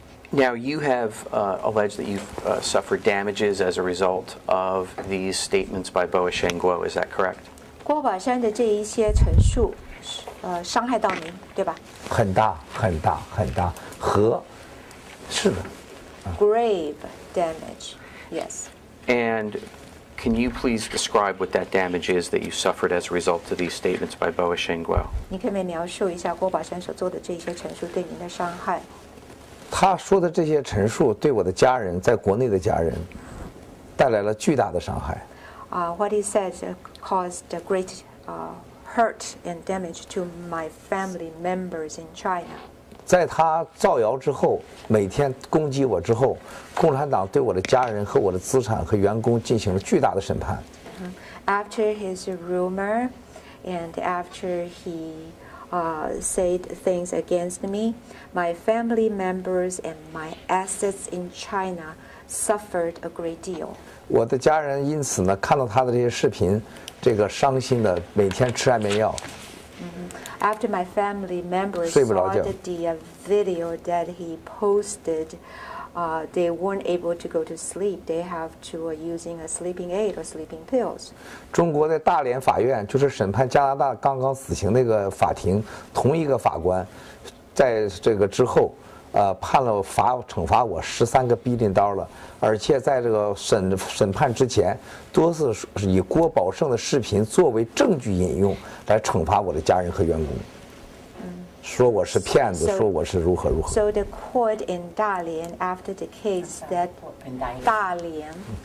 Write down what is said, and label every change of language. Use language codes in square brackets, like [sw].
[en] Now, you have alleged that you've suffered damages as a result of these statements by Voice of Guo. Is that correct? [zh] 郭宝山的这一些陈述，伤害到您，对吧很大很大很大，是的。 [en] ？Grave damage, yes. And can you please describe what that damage is that you suffered as a result of these statements by Voice of Guo? [zh] 你可不可以描述一下郭宝山所做的这一些陈述对您的伤害？他说的这些陈述对我的家人，在国内的家人，带来了巨大的伤害。 [en] What he said caused a great hurt and damage to my family members in China. [zh] 在他造谣之后，每天攻击我之后，共产党对我的家人和我的资产和员工进行了巨大的审判。 [en] After his rumor, and after he said things against me, my family members and my assets in China suffered a great deal. [zh] 我的家人因此呢，看到他的这些视频，这个伤心的每天吃安眠药。 [en] After my family members [zh] 睡不着 [en] saw [zh] 觉。 [en] the video that he posted, they weren't able to go to sleep. They have to using a sleeping aid or sleeping pills. 中国的大连法院就是审判加拿大刚刚死刑那个法庭，同一个法官，在这个之后，判了惩罚我13个billion dollar，而且在这个审判之前，多次以郭宝胜的视频作为证据引用来惩罚我的家人和员工，说我是骗子，说我是如何如何。 So the court in Dalian, after the case that Dalian